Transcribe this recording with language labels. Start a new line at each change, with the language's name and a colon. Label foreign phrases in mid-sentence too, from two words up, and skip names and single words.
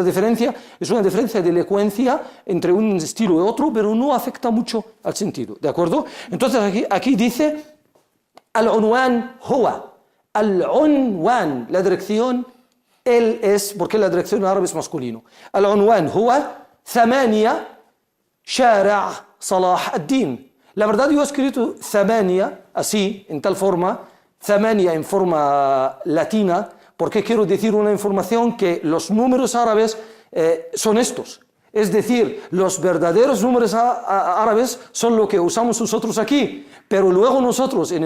Spanish: La diferencia es una diferencia de elocuencia entre un estilo y otro, pero no afecta mucho al sentido, ¿de acuerdo? Entonces aquí dice,
Arabic: العنوان هو,
Spanish: al-unwan, la dirección, él es, porque la dirección en árabe es masculino,
Arabic: العنوان هو, ثمانية شارع صلاح الدين.
Spanish: La verdad yo he escrito ثمانية así, en tal forma, ثمانية en forma latina, porque quiero decir una información que los números árabes son estos. Es decir, los verdaderos números árabes son lo que usamos nosotros aquí, pero luego nosotros en el